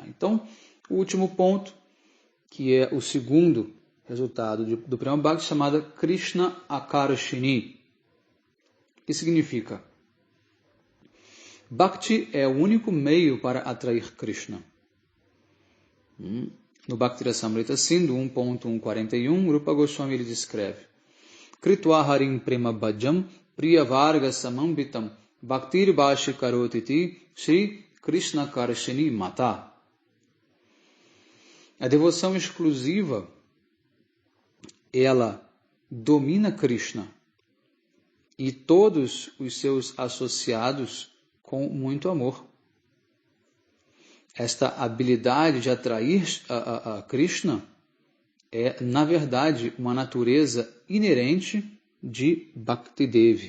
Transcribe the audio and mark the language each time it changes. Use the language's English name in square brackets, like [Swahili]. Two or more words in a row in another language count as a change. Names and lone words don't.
[Portuguese] Então, o último ponto, que é o segundo resultado do Prema Bhakti, chamada Krishna Akarshini, que significa: Bhakti é o único meio para atrair Krishna. No Bhakti Rasamrita Sindhu 1.141, Rupa Goswami ele descreve: [Sanskrit] Kritva harim prema bhajam priya varga samambitam bhaktir bhashi karotiti Shri Krishna Karshini Mata. [Portuguese] A devoção exclusiva, ela domina Krishna e todos os seus associados com muito amor. Esta habilidade de atrair a Krishna é, na verdade, uma natureza inerente de Bhakti Devi.